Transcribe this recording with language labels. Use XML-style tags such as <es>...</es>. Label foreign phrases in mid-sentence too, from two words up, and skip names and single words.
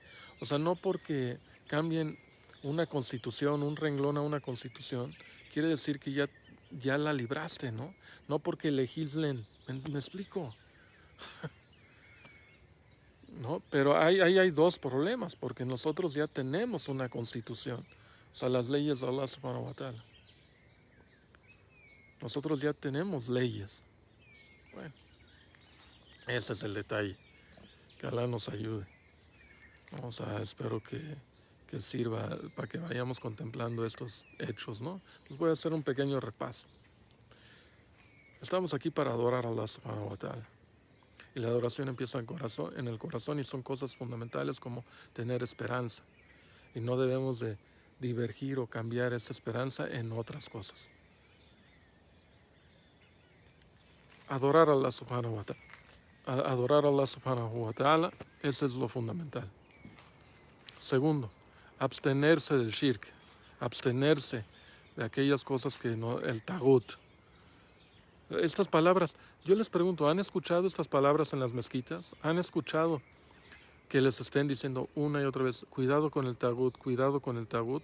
<es>O sea, no porque cambien una constitución, un renglón a una constitución, quiere decir que ya la libraste, ¿no? No porque legislen, ¿me explico? ¿No? Pero ahí hay dos problemas, porque nosotros ya tenemos una constitución, o sea, las leyes de Allah</es> <ar>سبحانه وتعالى.</ar> <es>Nosotros ya tenemos leyes. Bueno, ese es el detalle. Que Allah nos ayude. O sea, espero que sirva para que vayamos contemplando estos hechos, ¿no? Les voy a hacer un pequeño repaso. Estamos aquí para adorar a Allah</es> <ar>سبحانه وتعالى.</ar> <es>Y la adoración empieza en el corazón y son cosas fundamentales como tener esperanza. Y no debemos de divergir o cambiar esa esperanza en otras cosas. Adorar a Allah</es> <ar>سبحانه وتعالى.</ar> <es>Adorar a Allah</es> <ar>سبحانه وتعالى,</ar> <es>eso es lo fundamental. Segundo, abstenerse del shirk, abstenerse de aquellas cosas que no, el tagut. Estas palabras, yo les pregunto, ¿han escuchado estas palabras en las mezquitas? ¿Han escuchado que les estén diciendo una y otra vez, cuidado con el tagut, cuidado con el tagut?</es>